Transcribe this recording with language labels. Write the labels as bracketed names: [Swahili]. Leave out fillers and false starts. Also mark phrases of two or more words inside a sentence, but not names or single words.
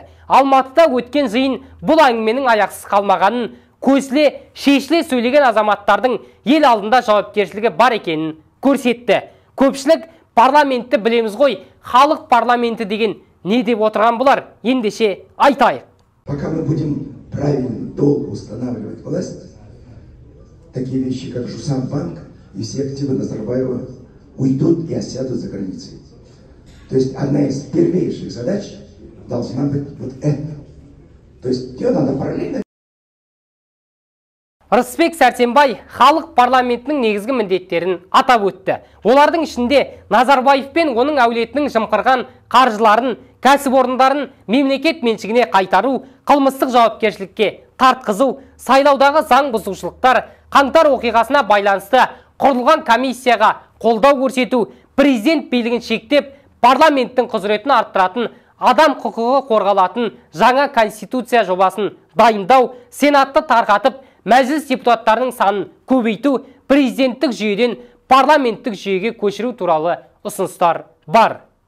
[Kazakh] Алматыда өткен жиын бұл әңгіменің аяқсыз қалмағанын, көсіле, шешіле сөйлеген азаматтардың ел алдында жауапкершілігі бар екенін көрсетті. Көпшілік парламентті білеміз ғой, халық парламенті деген не деп отырған бұлар? Ендеше айтайық. [Russian] Пока мы будем правильно, долго устанавливать власть, такие вещи, как Жусанбанк и все активы Назарбаева уйдут и осядут за границей. То есть одна из первейших задач должна быть вот это. То есть ее надо параллельно. [Kazakh] Рысбек Сәрсенбай халық парламентінің негізгі міндеттерін атап өтті. Олардың ішінде Назарбаев пен оның әулетінің жымқырған қаржыларын, кәсіпорындарын мемлекет меншігіне қайтару, қылмыстық жауапкершілікке тартқызу, сайлаудағы заң бұзушылықтар, қаңтар оқиғасына байланысты құрылған комиссияға қолдау көрсету, президент билігін шектеп, парламенттің құзыретін арттыратын, адам құқығы қорғалатын жаңа конституция жобасын дайындау, сенатты тарқатып, мәжіліс депутаттарының санын көбейту, президенттік жүйеден парламенттік жүйеге көшіру туралы ұсыныстар бар.